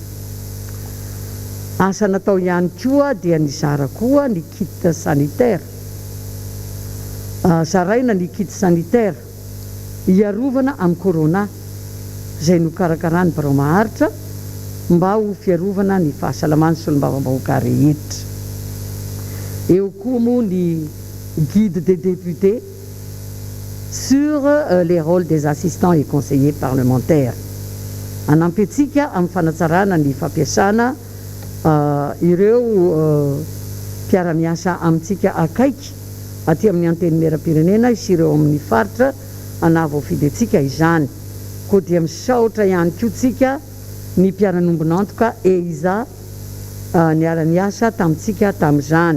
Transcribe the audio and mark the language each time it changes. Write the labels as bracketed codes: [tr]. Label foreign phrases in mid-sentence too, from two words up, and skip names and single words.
[mg] Asa natao ihany koa dia nizara koa ny [fr] kit sanitaire. [mg] Zaraina ny [fr] kit sanitaire [mg] hiarovana amin'ny corona izay nokarakarany barao maharitra mba ho fiarovana ny fahasalaman'ny solombavam-bahoaka rehetra. Eo koa moa ny [fr] guide des députés sur les rôles des assistants et conseillers parlementaires. [mg] Anampitsika amin'ny fanatsarana ny fampiasana ireo mpiara-miasa amintsika akaiky aty amin'ny antenimera-pirenena sy ireo amin'ny faritra anavoafidyntsika izany. Koa dia misaotra ihany koa tsika ny mpiara-nombonantoka EISA niara-ny asa tamintsika tamin'izany.